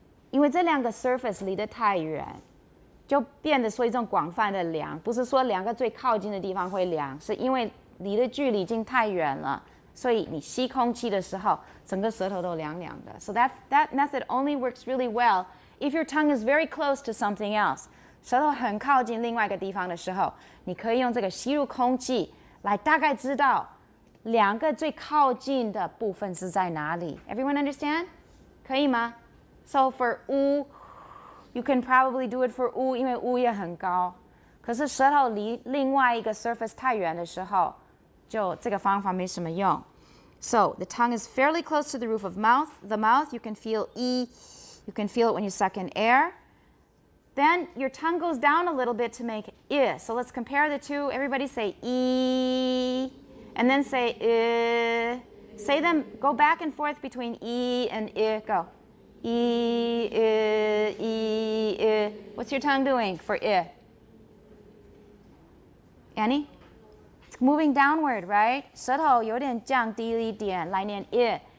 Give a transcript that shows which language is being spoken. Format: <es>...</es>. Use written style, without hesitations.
<zh>因为这两个 surface 离得太远。就变得说一种广泛的凉，不是说两个最靠近的地方会凉，是因为离的距离已经太远了，所以你吸空气的时候，整个舌头都凉凉的。</zh> <en>So that method only works really well if your tongue is very close to something else.</en> <zh>舌头很靠近另外一个地方的时候，你可以用这个吸入空气来大概知道两个最靠近的部分是在哪里。</zh> <en>Everyone understand?</en> <zh>可以吗</zh> <en>？So for you can probably do it for</en> <zh>因为也很高。可是舌头离另外一个 surface 太远的时候，就这个方法没什么用。</zh> <en>So the tongue is fairly close to the roof of the mouth. You can feel You can feel it when you suck in air. Then your tongue goes down a little bit to make I. So let's compare the two. Everybody say I, and then say I. Say them, go back and forth between I and I. Go. I. What's your tongue doing for I? Annie? It's moving downward, right?</en> <zh>舌头有点降低了一点，来念 I.</zh>